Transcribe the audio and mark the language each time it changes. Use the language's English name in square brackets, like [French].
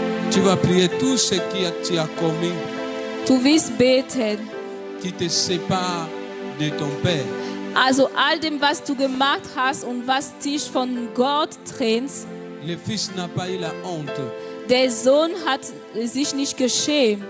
[French] Tu vas prier tout ce que tu as commis [German] Du wirst beten. [French] qui te sépare de ton Père. [German] Also all dem, was du gemacht hast und was dich von Gott trennt, [French] Le Fils n'a pas eu la honte. [German] der Sohn hat sich nicht geschämt.